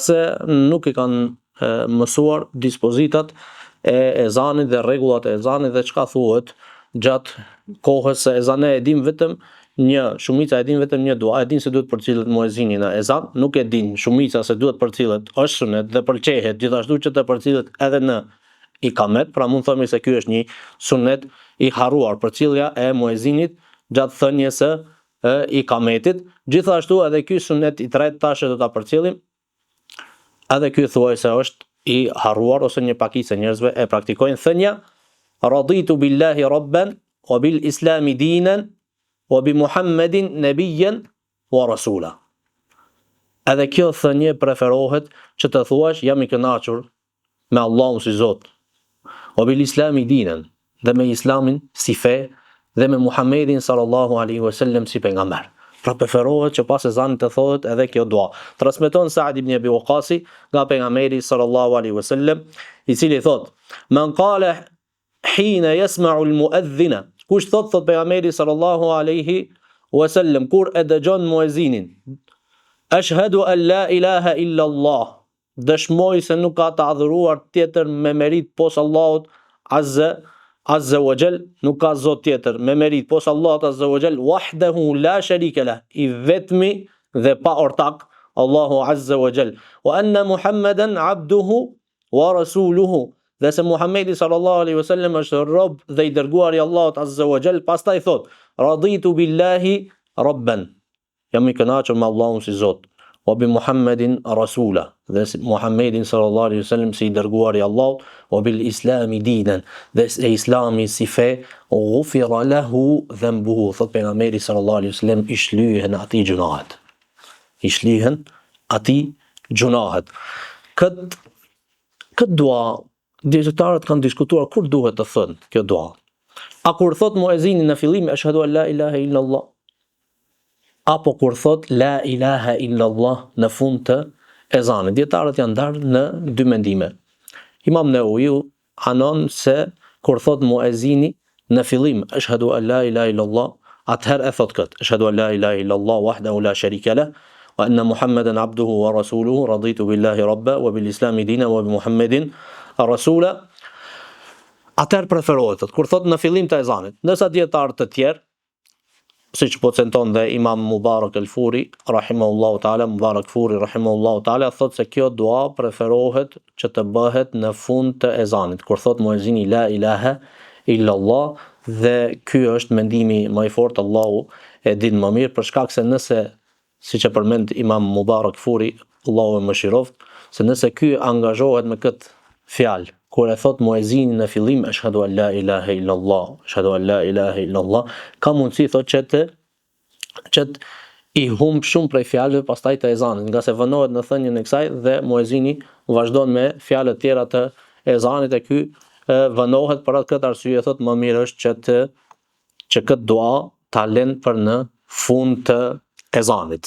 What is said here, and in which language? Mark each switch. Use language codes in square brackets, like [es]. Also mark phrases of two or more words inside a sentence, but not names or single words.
[sq] se nuk i kanë mësuar dispozitat e ezanit dhe rregullat e ezanit dhe çka thuhet gjatë kohës se ezane e dim vetëm një, shumica e din vetëm një dua, e din se duhet përcillet muezini në ezan, nuk e din shumica se duhet përcillet, është sunet dhe pëlqehet gjithashtu që të përcillet edhe në ikamet, pra mund themi se ky është një sunet i harruar, përcjellja e muezinit gjatë thënies së ikametit. Gjithashtu edhe ky sunet i tretë tash do ta përcjellim, edhe ky thuaj se është i harruar ose një pakicë njerëzve e praktikojnë thënia [ar] رضيت بالله ربا وبالإسلام دينا وبمحمد نبيا ورسولا. [sq] Edhe kjo thënie preferohet që të thuash jam i kënaqur me Allahun si Zot, [ar] وبالإسلام دينا, [sq] dhe me islamin si fe, dhe me Muhammedin [ar] صلى الله عليه وسلم [sq] si pejgamber. Pra preferohet që pas ezanit të thohet edhe kjo dua. Transmeton Sa'd ibn Abi Waqqasi nga pejgamberi [ar] صلى الله عليه وسلم, [sq] i cili thot: [ar] "من قال حين يسمع المؤذن", [sq] kush thot pejgamberi [ar] صلى الله عليه [sq] wasallam kur e dëgjon muezinin, [ar] "أشهد أن لا إله إلا الله", [sq] dëshmoj se nuk ka të adhuruar tjetër me merit pos Allahut [ar] عز وجل, [sq] nuk ka zot tjetër me merit pos Allahut [ar] عز وجل, وحده لا شريك له, [sq] i vetmi dhe pa ortak, Allahu [ar] عز وجل, وأن محمدا عبده ورسوله, [sq] dhe se Muhammedi [ar] صلى الله عليه وسلم [sq] është rob dhe i dërguari i Allahut [ar] عز وجل. [sq] Pastaj thot: [ar] "رضيت بالله ربا", [sq] jam i kënaqur me Allahun si Zot, [ar] وبمحمد رسولا, [sq] dhe Muhammedin [ar] صلى الله عليه وسلم [sq] si i dërguari i Allahut, [ar] وبالإسلام دينا, [sq] dhe islami si fe, [ar] غفر له ذنبه, [sq] thot pejgamberi [ar] صلى الله عليه وسلم, [sq] i shlyhen atij gjunahet. I shlyhen atij gjunahet. Këtë dua, dietarët kanë diskutuar kur duhet të thënë kjo dua. A kur thot muezini në fillim [ar] أشهد أن لا إله إلا الله, [sq] apo kur thot [ar] لا إله إلا الله [sq] në fund të ezanit? Dietarët janë ndarë në dy mendime. Imam Nawawi anon se kur thot muezini në fillim [ar] أشهد أن لا إله إلا الله, [sq] atëherë e thot këtë: [ar] أشهد أن لا إله إلا الله وحده لا شريك له وأن محمدا عبده ورسوله رضيت بالله ربا وبالإسلام دينا وبمحمد رسولا. [sq] Atëherë preferohet kur thot në fillim të ezanit. Ndërsa dietarë të tjerë, siç po centon dhe Imam Mubarak al-Furi [ar] رحمه الله تعالى, [sq] Mubarak Furi [ar] رحمه الله تعالى, [sq] thot se kjo dua preferohet që të bëhet në fund të ezanit, kur thot muezini [ar] لا إله إلا الله, [sq] dhe ky është mendimi më i fortë, Allahu e din më mirë, për shkak se nëse, siç e përmend Imam Mubarak Furi, Allahu e mëshiroft, se nëse ky angazhohet me këtë fjalë kur e thot muezini në fillim [ar] أشهد أن لا إله إلا الله, أشهد أن لا إله إلا الله, [sq] ka mundësi thot që i humb shumë prej fjalëve pastaj të ezanit, nga se vënohet në thënien e kësaj dhe muezini vazhdon me fjalët tjera të ezanit, e ky vënohet. Për këtë arsye thot më mirë është që këtë dua ta lën për në fund të ezanit.